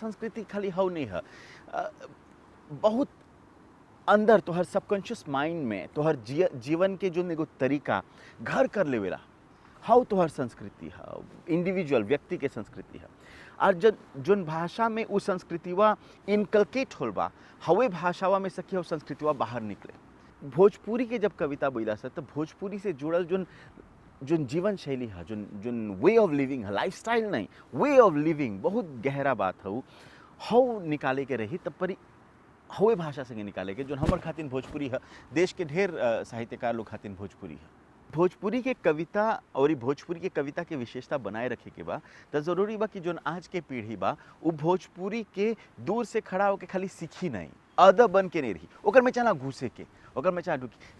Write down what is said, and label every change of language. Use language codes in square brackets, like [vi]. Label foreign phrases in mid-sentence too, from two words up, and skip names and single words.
[bho] संस्कृति खाली हाउ नहीं है, बहुत अंदर तोहर [en] subconscious mind [bho] में तोहर जीवन के जो एगो तरीका घर कर लेवेला, हाउ तोहर संस्कृति है, इंडिविजुअल व्यक्ति के संस्कृति है। और जोन भाषा में उ संस्कृतिवा इनकलकेट होल बा हवे भाषावा में सखी संस्कृतिवा बाहर निकले। भोजपुरी के जब कविता बोला से तो भोजपुरी से जुड़ल जोन जीवन शैली है, जोन [en] way of living [bho] है, [en] life style [bho] नहीं, [en] way of living [bho] बहुत गहरा बात है। हव निकाले के रही तब पर हवे भाषा संगे निकाले के जोन हमर खातिन भोजपुरी है। देश के ढेर साहित्यकार लोग खातिन भोजपुरी है। भोजपुरी के कविता और भोजपुरी के कविता के विशेषता बनाए रखे के बा तो जरूरी बा कि जोन आज के पीढ़ी बा वो भोजपुरी के दूर से खड़ा होकर खाली सीखी नहीं, अदब बन के नहीं रही, ओकर में चला घुसे के, ओकर में चला ढुकी।